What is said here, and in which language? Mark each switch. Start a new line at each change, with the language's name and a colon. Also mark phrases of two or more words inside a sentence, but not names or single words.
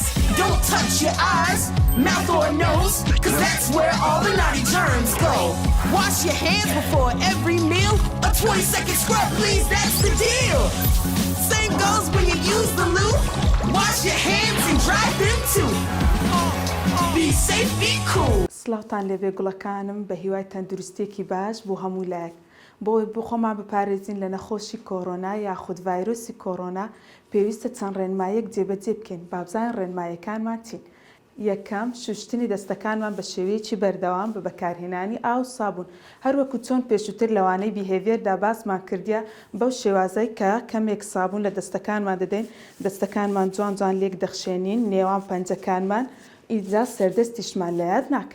English: Don't touch your eyes, mouth or nose, cause that's where all the naughty germs go. Wash your hands before every meal. A 20-second scrub, please, that's the deal. Same goes when you use the loo. Wash your hands and dry them too. Be safe, be cool.
Central Kurdish: سڵاوتان لێبێ گوڵەکانم بە هیوای تەندروستێکی باش بۆ هەموو لایەک بۆی بخۆمان بپارێزین لە نەخۆشی کۆڕۆنا یاخود ڤایرۆسی کۆڕۆنا پێویستە چەند ڕێنمایەک جێبەجێ بکەین با بزانین ڕێنمایەکانمان چین. یەکەم شوشتنی دەستەکانمان بە شێوەیەکی بەردەوام بە بەکارهێنانی ئاو و سابوون هەروەکو چۆن پێشووتر لەوانەی بیهێڤێردا باسمان کردیا بەو شێوازەی کە کەمێک سابوون لە دەستەکانمان دەدەین دەستەکانمان جوان جوان لێک دەخشێنین نێوان پەنجەکانمان ئیجا سەردەستیشمان لە یاد ناکەین.